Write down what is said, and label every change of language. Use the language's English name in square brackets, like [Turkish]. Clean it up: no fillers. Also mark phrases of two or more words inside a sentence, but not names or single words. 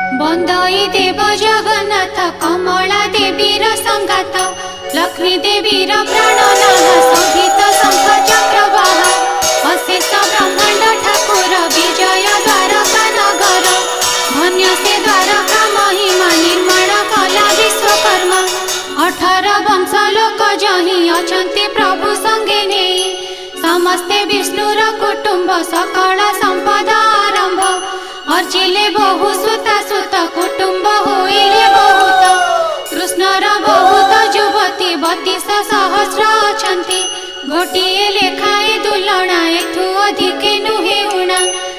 [Odia] ବନ୍ଦଇ ଦେବ ଜଗନ୍ନାଥ କମଳା ଦେବୀର ସଙ୍ଗାତ ଲକ୍ଷ୍ମୀ ଦେବୀର ପ୍ରାଣନାଥ ଶୋଭିତ ଶଙ୍ଖ ଚକ୍ରବାହ ଅଶେଷ ବ୍ରହ୍ମାଣ୍ଡ ଠାକୁର ବିଜୟ ଦ୍ୱାରକା ନଗର ଧନ୍ୟ ସେ ଦ୍ୱାରକା ମହିମା ନିର୍ମାଣ କଲା ବିଶ୍ୱକର୍ମା 18 ବଂଶ ଲୋକ ଯହିଁ ଅଛନ୍ତି ପ୍ରଭୁ ସଙ୍ଗେ ନାହିଁ ସମସ୍ତେ ବିଷ୍ଣୁର କୁଟୁମ୍ବ ସକଳ ସମ୍ପଦା ଆରମ୍ଭ ଅର୍ଚ୍ଚିଲେ ବହୁ ସୁତା ସୁତ କୁଟୁମ୍ବ ହୋଇଲେ ବହୁତ କୃଷ୍ଣର ବହୁତ ଯୁବତୀ 32 ସହସ୍ର ଅଛନ୍ତି ଗୋଟିଏ ଲେଖାଏ ଦୁଲଣା ଏଠୁ ଅଧିକେ ନୁହେ ଊଣା।